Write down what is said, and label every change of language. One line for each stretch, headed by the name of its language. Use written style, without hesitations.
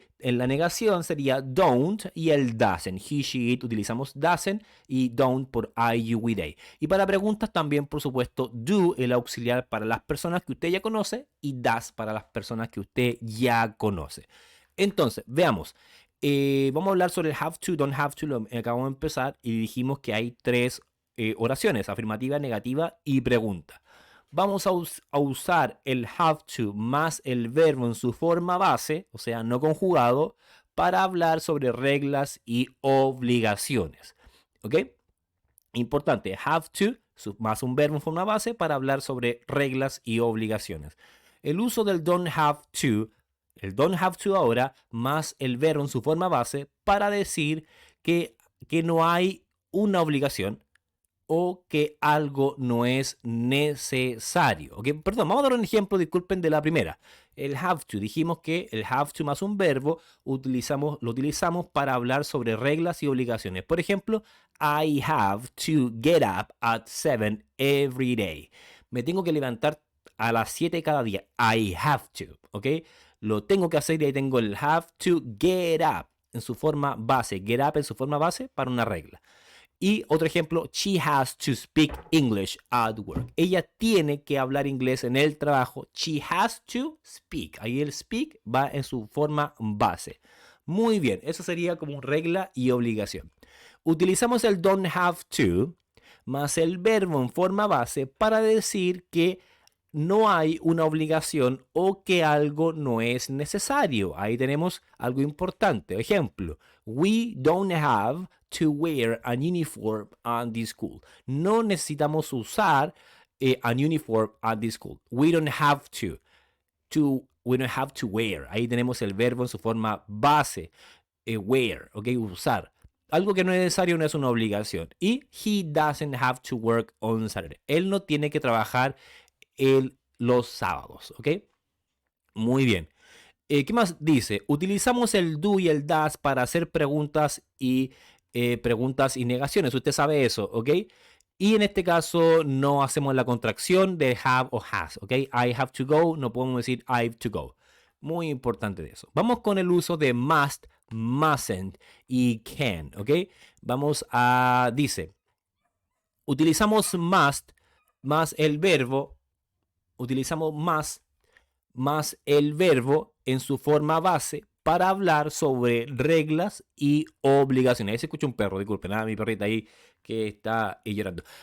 Spanish: En la negación sería don't y el doesn't. He, she, it utilizamos doesn't y don't por I, you, we, they. Y para preguntas también, por supuesto, do, el auxiliar para las personas que usted ya conoce, y does para las personas que usted ya conoce. Entonces, veamos. Vamos a hablar sobre el have to, don't have to. Lo acabamos de empezar y dijimos que hay 3 oraciones: afirmativa, negativa y pregunta. Vamos a usar el have to más el verbo en su forma base, o sea, no conjugado, para hablar sobre reglas y obligaciones. ¿Ok? Importante, have to más un verbo en forma base para hablar sobre reglas y obligaciones. El uso del don't have to, el don't have to ahora, más el verbo en su forma base para decir que no hay una obligación o que algo no es necesario. ¿Okay? Perdón, vamos a dar un ejemplo, disculpen, de la primera. El have to, dijimos que el have to más un verbo lo utilizamos para hablar sobre reglas y obligaciones. Por ejemplo,
English: I have to get up at 7 every day.
Spanish: Me tengo que levantar a las 7 cada día.
English: I have to,
Spanish: ¿ok? Lo tengo que hacer y ahí tengo el have to get up en su forma base. Get up en su forma base para una regla. Y otro ejemplo,
English: she has to speak English at work.
Spanish: Ella tiene que hablar inglés en el trabajo.
English: She has to speak.
Spanish: Ahí el speak va en su forma base. Muy bien, eso sería como regla y obligación. Utilizamos el don't have to más el verbo en forma base para decir que no hay una obligación o que algo no es necesario. Ahí tenemos algo importante.
English: Ejemplo, we don't have to wear an uniform at the school.
Spanish: No necesitamos usar
English: an uniform at the school. We don't have to. We don't have to wear.
Spanish: Ahí tenemos el verbo en su forma base. Wear, ¿ok? Usar. Algo que no es necesario no es una obligación.
English: Y he doesn't have to work on Saturday.
Spanish: Él no tiene que trabajar los sábados, ¿ok? Muy bien. ¿Qué más dice? Utilizamos el do y el does para hacer preguntas y negaciones. Usted sabe eso, ¿ok? Y en este caso no hacemos la contracción de have o has, ¿ok?
English: I have to go,
Spanish: no podemos decir
English: I have to go.
Spanish: Muy importante de eso. Vamos con el uso de must, mustn't y can, ¿ok? Vamos a, dice, utilizamos must más el verbo, utilizamos más el verbo en su forma base para hablar sobre reglas y obligaciones. Ahí se escucha un perro, disculpen, mi perrita ahí que está llorando.